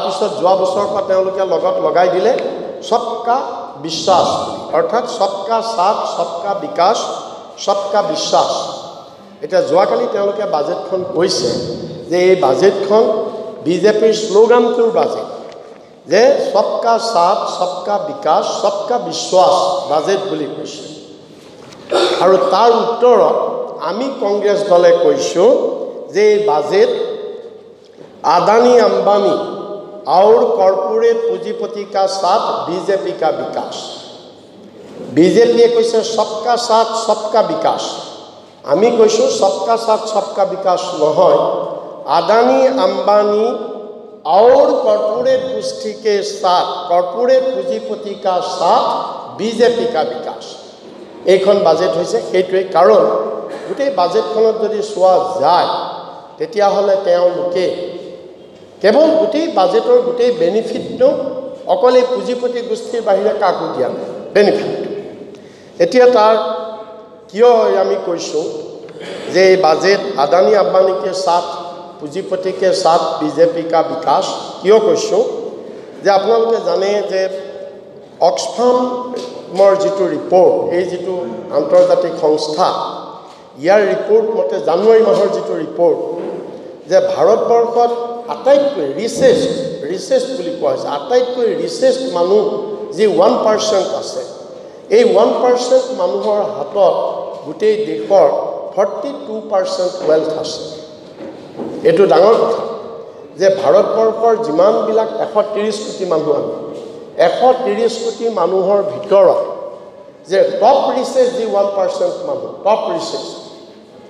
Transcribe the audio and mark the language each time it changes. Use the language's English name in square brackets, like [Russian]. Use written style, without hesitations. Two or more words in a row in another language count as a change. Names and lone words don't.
[Assamese] পিছত যোৱা বছৰৰ পৰা তেওঁলোকে লগত লগাই দিলে [Hindi] सबका विश्वास [Assamese] অৰ্থাৎ [Hindi] सबका साथ सबका विकास सबका विश्वास [Assamese] এটা যোৱাকালি তেওঁলোকে বাজেটখন কৈছে যে এই বাজেটখন বিজেপিৰ শ্লোগানটোৰ বাজেট যে [Hindi] सबका साथ सबका विकास सबका विश्वास [Assamese] বাজেট বুলি কৈছে আৰু তাৰ উত্তৰত আমি কংগ্ৰেছ দলে কৈছো যে এই বাজেট আদানি [Hindi] अंबानी और कॉर्पोरेट पूंजीपति का साथ बीजेपी का विकास बीजेपी কৈছে सबका साथ सबका विकास [Assamese] আমি কৈছো [Hindi] सबका साथ सबका विकास নহয় আদানি अंबानी और कॉर्पोरेट गोष्ठी के साथ कॉर्पोरेट पूंजीपति का साथ बीजेपी का विकास [Assamese] এইখন বাজেট হৈছে সেইটোৱে কাৰণ গোটেই বাজেটখনত যদি চোৱা যায় তেতিয়া হলে তেওঁলোকে কেৱল গোটেই বাজেটৰ গোটেই বেনিফিটটো অকলে পুঁজিপতি গোষ্ঠীৰ বাহিৰে কাকো দিয়া নাই বেনিফিট এতিয়া তাৰ কিয় আমি কৈছো যে বাজেট আদানি [Hindi] अंबानी के साथ पूंजीपति के साथ बीजेपी का विकास [Assamese] কিয় কৈছো যে আপোনালোকে জানে যে অক্সফামৰ যিটো ৰিপৰ্ট এই যিটো আন্তৰ্জাতিক সংস্থা ইয়াৰ ৰিপৰ্ট মতে জানুৱাৰী মাহৰ যিটো ৰিপৰ্ট যে ভাৰতবৰ্ষত আটাইতকৈ ৰিচেষ্ট বুলি কোৱা হৈছে আটাইতকৈ ৰিচেষ্ট মানুহ যি 1% আছে এই 1% মানুহৰ হাতত গোটেই দেশৰ 42% ওয়েলথ আছে এটো ডাঙৰ কথা যে ভাৰতবৰ্ষৰ যিমানবিলাক 130 কোটি মানুহ আছে 130 কোটি মানুহৰ ভিতৰত যে টপ ৰিচেষ্ট যি 1% মানুহ টপ ৰিচেষ্ট